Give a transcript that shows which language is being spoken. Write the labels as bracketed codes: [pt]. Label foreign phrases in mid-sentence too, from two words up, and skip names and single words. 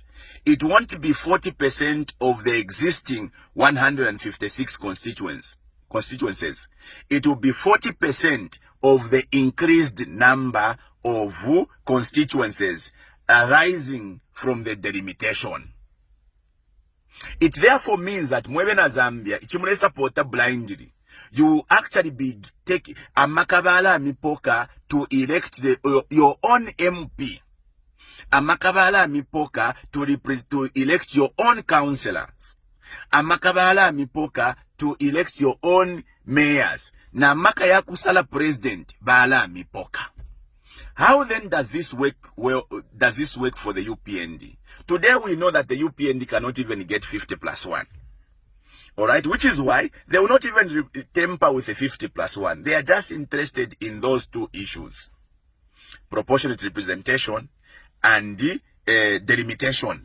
[en] It won't be 40% of the existing 156 constituencies. It will be 40% of the increased number of constituencies arising from the delimitation. It therefore means that mwebena Zambia, [bem] ichimule supporta [en] blindly. You actually be taking [bem] amakabala mipoka [en] to elect your own MP. [bem] Amakabala mipoka [en] to elect your own councillors. Amakabala mipoka to elect your own mayors. [bem] Na makaya kusala president bala mipoka. [en] How then does this work? Well, does this work for the UPND? Today we know that the UPND cannot even get 50+1. All right, which is why they will not even temper with a 50+1. They are just interested in those two issues: proportionate representation and delimitation.